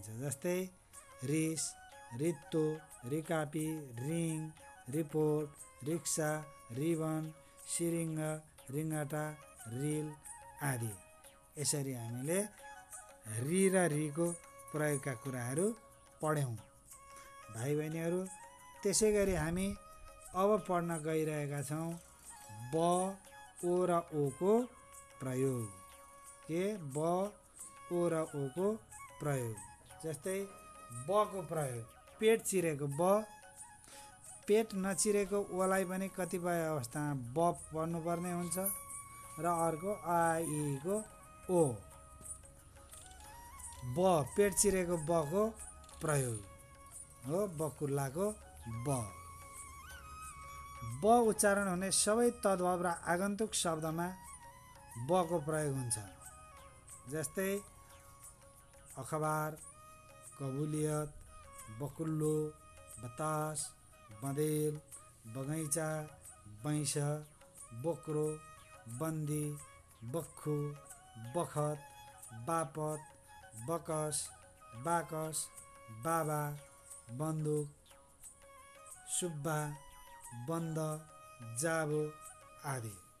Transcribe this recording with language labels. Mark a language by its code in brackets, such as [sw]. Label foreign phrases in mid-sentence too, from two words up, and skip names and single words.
[ne] जस्तै रिस, ऋतु, रिकापी, रिङ, रिपोर्ट, रिक्सा, रिबन, सिरिङ्ग, रिङ्गटा, रिल आदि। यसरी हामीले रि र रीको प्रयोगका कुराहरू पढ्यौँ। भाइ बहिनीहरू, त्यसै गरी हामी अब पढ्न गइरहेका छौँ ब, ओ र ओको प्रयोग। के ब, ओ र ओको प्रयोग। जस्तै बको प्रयोग, पेट चिरेको ब, पेट नचिरेको ओलाई पनि कतिपय अवस्थामा ब पढ्नुपर्ने हुन्छ र अर्को आइको ओ। ब, पेट चिरेको बको प्रयोग हो बकुल्लाको ब। ब उच्चारण हुने सबै तद्भव र आगन्तुक शब्दमा बको प्रयोग हुन्छ। जस्तै अखबार, कबुलियत, बकुल्लो, बतास, बँदेल, बगैँचा, बैंस, बोक्रो, बन्दी, बख्खु, बखत, बापत, बकस, बाकस, बाबा, बन्दुक, सुब्बा, बन्द, जाबो आदि।